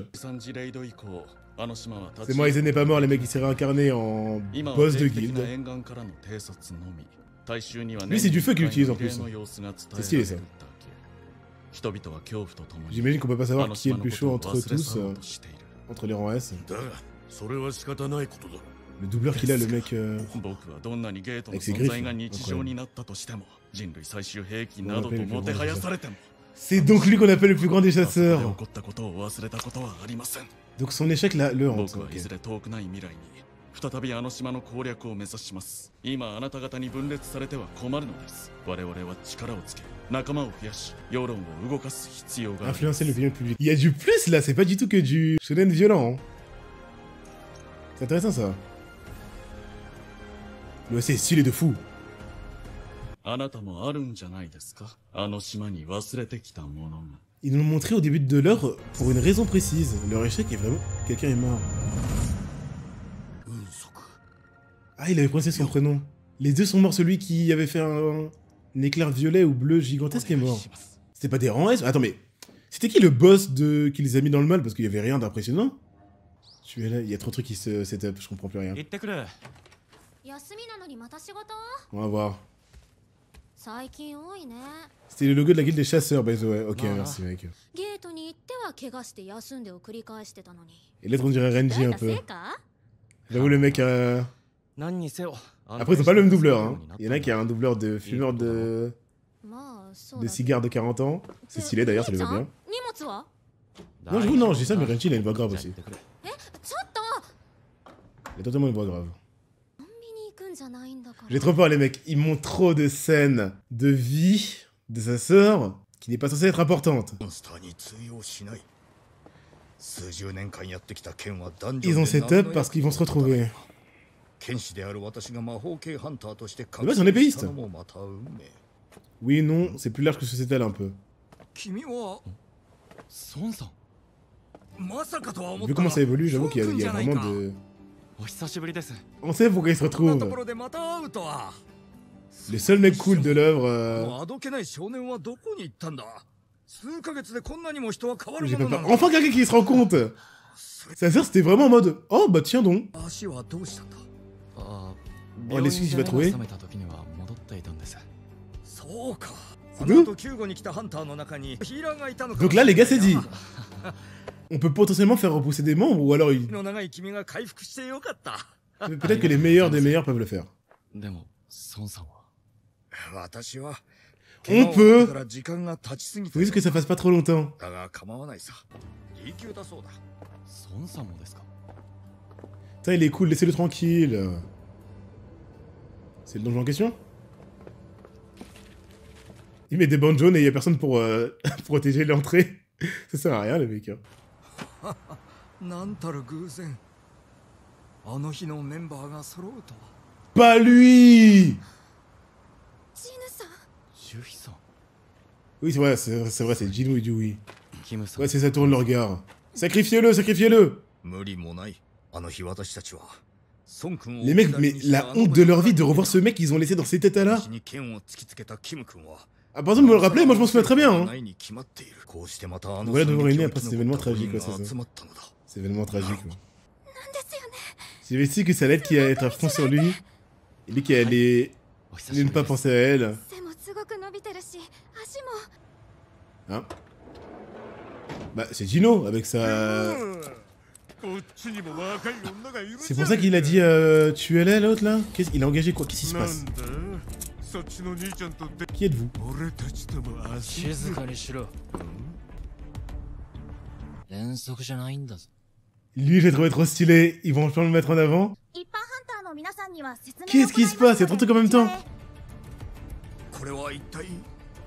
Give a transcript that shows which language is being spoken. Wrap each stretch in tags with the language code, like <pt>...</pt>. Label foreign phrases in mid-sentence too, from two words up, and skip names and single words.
<ja>三次レイド以降、あの島は</ja> <fr>C'est moi, Aizen n'est pas mort, les mecs, il s'est réincarné en</fr> <ja>今は</ja> <fr>boss de</fr> <ja>定期的</ja> <fr>guilde.</fr> <ja>な沿岸からの偵察のみ。大衆には</ja> <fr>Lui, c'est du feu qu'il utilise en plus.</fr> <ja>年に一回の様子が伝えられる</ja> <fr>C'est stylé, ça.</fr> <ja>だけ。人々は恐怖とともに</ja> <fr>J'imagine qu'on peut pas</fr> <ja>あ</ja> <fr>savoir</fr> <ja>の</ja> <fr>qui est</fr> <ja>島</ja> <fr>le</fr> <ja>の</ja> <fr>plus</fr> <ja>こ</ja> <fr>chaud</fr> <ja>とを</ja> <fr>entre</fr> <ja>忘れ</ja> <fr>tous,</fr> <ja>去ろうとしている。</ja> <fr>entre les rangs S.</fr> <ja>だがそれは仕方ないことだ。</ja> <fr>Le doubleur qu'il a, le mec.</fr> <ja>僕はどんなにゲートの</ja> <fr>Avec ses</fr> <ja>存在</ja> <fr>griffes,</fr> <ja>が日常になったとしても、人類最終兵器などと</ja> <fr>On appelle le</fr> <ja>もてはやされても、</ja> <fr>C'est donc lui qu'on appelle le plus grand des</fr> <ja>あそこで</ja> <fr>chasseurs.</fr> <ja>起こったことを忘れたことはありません。</ja> <fr>Donc son échec là, le hante.</fr> <ja>僕はいずれ遠くない未来に再びあの島の攻略を目指します。今あなた方に分裂されては困るのです。我々は力をつけ、仲間を増やし、世論を動かす必要があります。</ja> <fr>Influencer l'opinion publique. Il y a du plus là, c'est pas du tout que du shonen violent. Hein. C'est intéressant ça. Le c'est stylé de fou.</fr> <ja>あなたもあるんじゃないですか。あの島に忘れてきたものが。</ja> <fr>Ils nous l'ont montré au début de l'heure pour une raison précise. Leur échec est vraiment... Quelqu'un est mort. Ah, il avait prononcé son prénom. Les deux sont morts, celui qui avait fait un éclair violet ou bleu gigantesque est mort. C'était pas des rangs S. Attends, mais... C'était qui le boss de... qui les a mis dans le mal parce qu'il y avait rien d'impressionnant? Tu es là, il y a trop de trucs qui se</fr> <en>set up,</en> <fr>je comprends plus rien.</fr> <ja>行ってくる。休みなのにまた仕事？</ja> <fr>On va voir.</fr> <ja>最近多いね。</ja> <fr>C'était le logo de la guilde des chasseurs,</fr> <en>by the way.</en> <fr>Ok, merci mec.</fr> <ja>ゲートに行っては怪我して休んでを繰り返してたのに。</ja> <fr>Et l'autre on dirait Renji un peu.</fr> <ja>成果？</ja> <fr>J'avoue le mec...</fr> <ja>何にせよ。</ja> <fr>Après ils ont pas le même doubleur, hein. Il y en a qui a un doubleur de fumeur de...</fr> <ja>まあそう</ja> <fr>de</fr> <ja>だ。</ja> <fr>cigares de 40 ans. C'est stylé d'ailleurs, ça lui va bien.</fr> <ja>荷物は？</ja> <fr>Non, j'avoue, non, je dis ça, mais Renji il a une voix grave aussi.</fr> <ja>え、ちょっと。</ja> <fr>Il a totalement une voix grave.</fr> <ja>コンビニ行くんじゃないんだから。</ja> <fr>J'ai trop peur les mecs, ils montrent trop de scènes de vie de sa sœur qui n'est pas censée être importante.</fr> <ja>モンスターに通用しない。数十年間やってきた剣は男女</ja> <fr>Ils ont</fr> <en>set up</en> <fr>parce qu'ils vont se retrouver.</fr> <ja>剣士である私が魔法系ハンターとしてでもそのépéiste. したのもまた運命。</ja> <fr>Oui, non, c'est plus large que ce que c'était là un peu.</fr> <ja>君は孫さん。まさかとは思っ</ja> <fr>Vu</fr> <ja>た</ja> <fr>comment ça évolue, j'avoue qu'il y a,</fr> <ja>そうくんじゃないか</ja> <fr>vraiment de...</fr> <ja>お久しぶりです。</ja> <fr>On sait pourquoi ils se</fr> <ja>こんなとこ</ja> <fr>retrouvent.</fr> <ja>ろでまた会うとは。</ja> <fr>Les seuls mecs cool de l'œuvre...</fr> <ja>もうあどけない少年はどこに行ったんだ。数ヶ月でこんなにも人は変わる</ja> <fr>J'ai</fr> <ja>も</ja> <fr>pas</fr> <ja>の</ja> <fr>peur.</fr> <ja>なのか。</ja> <fr>Enfin quelqu'un qui se rend compte. Sa sœur c'était vraiment en mode... Oh bah tiens donc.</fr> <ja>足はどうしたんだ。ああ、</ja> <fr>Oh, l'excuse qu'il va trouver.</fr> <ja>覚めた時には戻っていたんです。そうか。</ja> <fr>C'est</fr> <ja>あ</ja> <fr>d'où</fr> <ja>の後救護に来たハンターの中にヒーラーがいたのか。</ja> <fr>Donc là les gars c'est dit. On peut potentiellement faire repousser des membres ou alors il...</fr> <ja>の長い君が回復してよかった。</ja> <fr>peut-être que les meilleurs des meilleurs peuvent le faire.</fr> <ja>でも、孫さんは。私は</ja> <fr>On peut.</fr> <ja>から時間が経ちすぎ</ja> <fr>Faut juste que ça fasse pas trop longtemps.</fr> <ja>だが構わないさ。D級だそうだ。孫さんもですか。</ja> <fr>Ça il est cool, laissez-le tranquille. C'est le donjon en question? Il met des bandes jaunes et il y a personne pour protéger l'entrée. Ça sert à rien les mecs. Hein.</fr> <ja>なんたる偶然。あの日のメンバーが揃うとは。</ja> <fr>Pas lui!</fr> <ja>ジヌさん。ジュヒさん。</ja> <fr>Oui c'est vrai, c'est vrai, c'est Jinu et Dewey.</fr> <ja>キムさん。</ja> <fr>Ouais c'est ça tourne le regard. Sacrifiez-le, sacrifiez-le!</fr> <ja>無理もない。あの日私たちは。孫君を</ja> <fr>Les mecs, mais la honte de leur vie de revoir ce mec qu'ils ont laissé dans cet état là.</fr> <ja>に剣を突きつけたキム君は。</ja> <fr>Ah par exemple, vous me le rappelez, moi je m'en souviens très bien. Hein.</fr> <ja>ないに決まっている。こうしてまたあの</ja> <fr>Voilà de voir une</fr> <ja>惨劇を</ja> <fr>après</fr> <ja>生</ja> <fr>cet</fr> <ja>き</ja> <fr>événement</fr> <ja>残った tragique, 5</ja> <fr>ouais,</fr> <ja>人</ja> <fr>c'est</fr> <ja>が</ja> <fr>ça.</fr> <ja>集まったのだ。</ja> <fr>C'est événement tragique. Ouais.</fr> <ja>なんですよね。</ja> <fr>J'avais su que ça allait être qui allait être à fond sur lui. Et lui qui allait</fr> <ja>お久し</ja> <fr>ne</fr> <ja>ぶり</ja> <fr>pas</fr> <ja>です。</ja> <fr>penser à elle.</fr> <ja>背もすごく伸びてるし、足も。</ja> <fr>Hein? Bah c'est Gino avec sa...</fr> <ja>こっちにも若い女がいるじゃん。</ja> <fr>C'est pour ça qu'il a dit tuez-les l'autre là. Il a engagé quoi? Qu'est-ce qui se</fr> <ja>な</ja> <fr>passe?</fr> <ja>んだそっちの兄ちゃんとで</ja> <fr>Qui êtes-vous?</fr> <ja>俺たちとも遊静かにしろ。遠足じゃないんだぞ。</ja> <fr>Lui j'ai trouvé trop stylé. Ils vont enfin le mettre en avant.</fr> <ja>一般ハンターの皆さんには説明を</ja> <fr>Qu'est-ce qui se passe? Il y a trop de trucs en même temps.</fr> <ja>これは一体。</ja> <fr>Qu'est-ce qu'il prépare?</fr>